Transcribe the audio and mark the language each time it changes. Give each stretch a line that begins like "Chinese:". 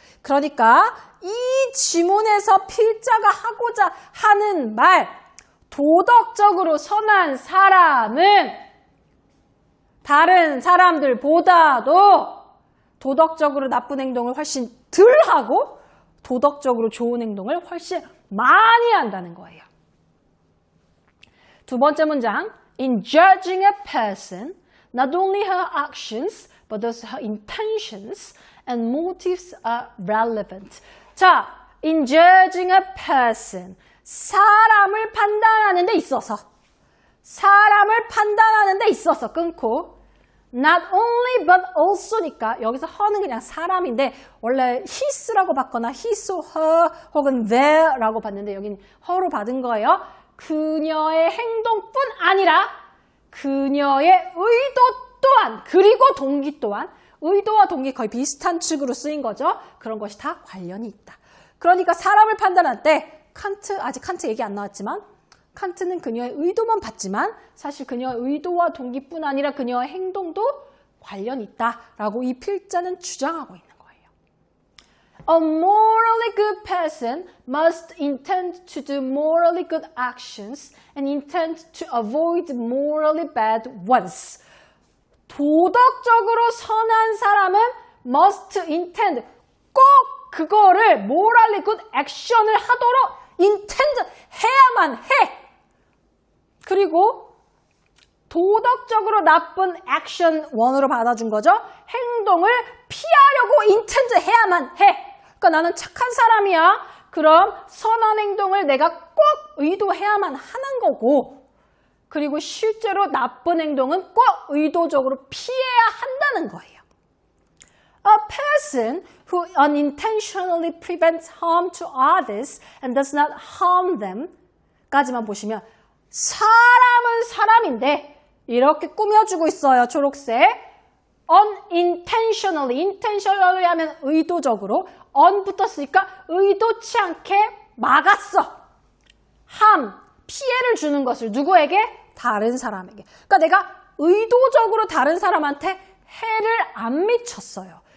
Korean: 그러니까 이 지문에서 필자가 하고자 하는 말, 도덕적으로 선한 사람은 다른 사람들보다도 도덕적으로 나쁜 행동을 훨씬 덜 하고 도덕적으로 좋은 행동을 훨씬 많이 한다는 거예요.
English: 두 번째 문장, in judging a person, not only her actions, but also her intentions and motives are relevant.
Korean: 자,
English: in judging a person,
Korean: 사람을 판단하는 데 있어서, 사람을 판단하는 데 있어서 끊고, not only but also니까 여기서 her는 그냥 사람인데 원래 his라고 받거나 his, her 혹은 their라고 받는데 여기는 her로 받은 거예요. 그녀의 행동뿐 아니라 그녀의 의도 또한, 그리고 동기 또한, 의도와 동기 거의 비슷한 축으로 쓰인 거죠. 그런 것이 다 관련이 있다. 그러니까 사람을 판단할 때 칸트, 아직 칸트 얘기 안 나왔지만 칸트는 그녀의 의도만 봤지만 사실 그녀의 의도와 동기뿐 아니라 그녀의 행동도 관련이 있다라고 이 필자는 주장하고 있는 거예요.
English: A morally good person must intend to do morally good actions and intend to avoid morally bad ones.
Korean: 도덕적으로 선한 사람은 must intend, 꼭 그거를 morally good action을 하도록 intend 해야만 해. 그리고 도덕적으로 나쁜 action 1으로 받아준 거죠. 행동을 피하려고 intend 해야만 해. 그러니까 나는 착한 사람이야. 그럼 선한 행동을 내가 꼭 의도해야만 하는 거고, 그리고 실제로 나쁜 행동은 꼭 의도적으로 피해야 한다는 거예요.
English: A person who unintentionally prevents harm to others and does not harm them
Korean: 까지만 보시면 사람은 사람인데 이렇게 꾸며주고 있어요. 초록색. unintentionally, intentionally 하면 의도적으로, on 붙었으니까 의도치 않게 막았어. harm, 피해를 주는 것을 누구에게? 다른 사람에게. 그러니까 내가 의도적으로 다른 사람한테 해를 안 미쳤어요.